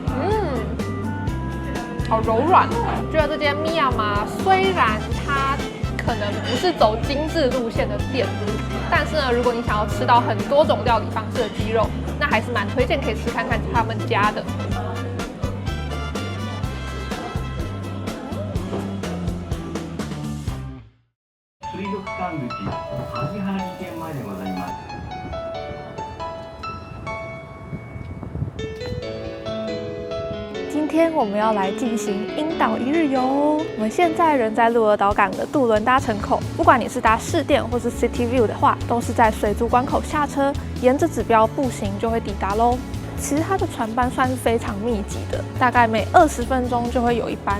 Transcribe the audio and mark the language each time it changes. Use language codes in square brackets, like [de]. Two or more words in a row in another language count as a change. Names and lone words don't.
[zh] 好柔软，觉得这间米亚玛虽然它可能不是走精致路线的店，但是呢，如果你想要吃到很多种料理方式的鸡肉，那还是蛮推荐可以吃看看他们家的。 [ja] 水族館口梶原店前でございます。 [zh] 今天我们要来进行樱岛一日游。我们现在人在鹿儿岛港的渡轮搭乘口，不管你是搭市电或是 City View 的话，都是在水族馆口下车，沿着指标步行就会抵达咯。其实它的船班算是非常密集的，大概每20分钟就会有一班。